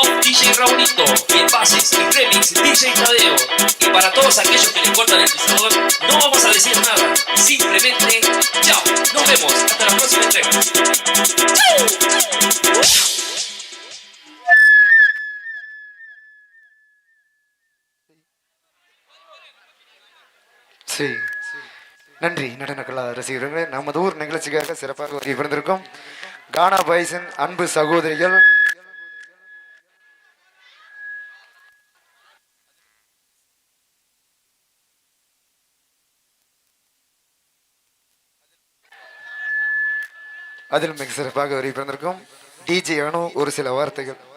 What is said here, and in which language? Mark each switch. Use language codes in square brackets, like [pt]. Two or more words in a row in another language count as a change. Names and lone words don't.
[es] DJ Raulito, y en bases y remix DJ Tadeo. Y para todos aquellos que le cortan el pisador, no vamos a decir nada, simplemente chao, nos vemos, hasta la próxima entrega. [ta] சரி, நன்றி நடன கலா ரசிகர்களே. நமது ஊர் நிகழ்ச்சிக்காக சிறப்பாக ஒரு பிறந்திருக்கும் கானா பாய்ஸின் அன்பு சகோதரிகள் அதில் மிக சிறப்பாக ஒரு பிறந்திருக்கும் டிஜே அனு ஒரு சில வார்த்தைகள்.